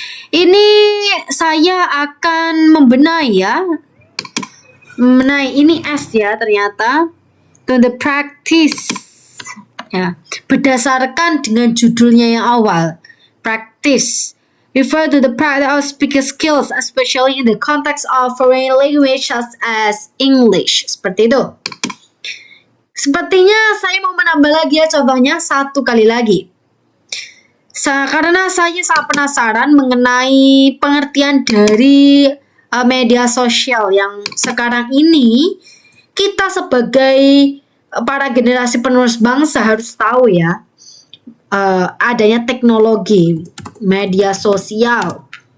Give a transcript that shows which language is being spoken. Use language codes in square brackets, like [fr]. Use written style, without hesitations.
[id] Ini saya akan membenahi ya. Ini S ya ternyata. [en] To the practice. [id] Ya, berdasarkan dengan judulnya yang awal. [en] Practice. Refer to the practice of speaking skills, especially in the context of foreign language such as English. [id] Seperti itu. Sepertinya saya mau menambah lagi ya contohnya satu kali lagi. Karena saya sangat penasaran mengenai pengertian dari media sosial yang sekarang ini kita sebagai para generasi penerus bangsa harus tahu ya, adanya teknologi media sosial.